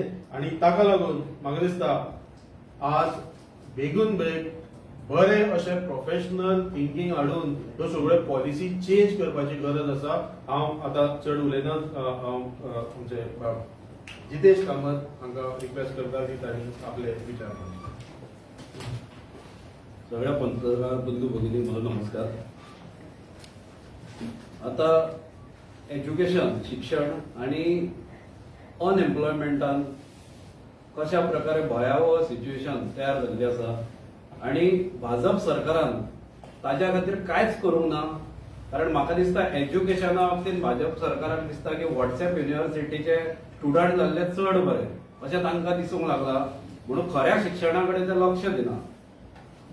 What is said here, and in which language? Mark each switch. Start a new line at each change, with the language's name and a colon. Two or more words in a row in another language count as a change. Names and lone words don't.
Konkani: आनी ताका लागून म्हाका दिसता आज बेगून बेग बरे अशें
English: professional thinking
Konkani: हाडून ह्यो सगळ्यो
English: policy change
Konkani: करपाची गरज आसा. हांव आतां चड उलयना. आमचे जितेश कामत हांकां रिक्वेस्ट करता की तांणी आपले विचार मांडचे.
Marathi: सगळ्या पत्रकार बंधू भगिनी मला नमस्कार.
Konkani: आता एज्युकेशन शिक्षण आणि अनएम्प्लॉयमेंटान कशा प्रकारे भयावह सिच्युएशन तयार जाल्ली आसा आणि भाजप सरकारान ताज्या खातीर कांयच करूंक ना. कारण म्हाका दिसता एज्युकेशना बाबतींत भाजप सरकाराक दिसता की व्हॉट्सएप युनिव्हर्सिटीचे स्टुडंट जाल्ले चड बरे अशें तांकां दिसूंक लागला, म्हणून खऱ्या शिक्षणा कडेन ते लक्ष दिना.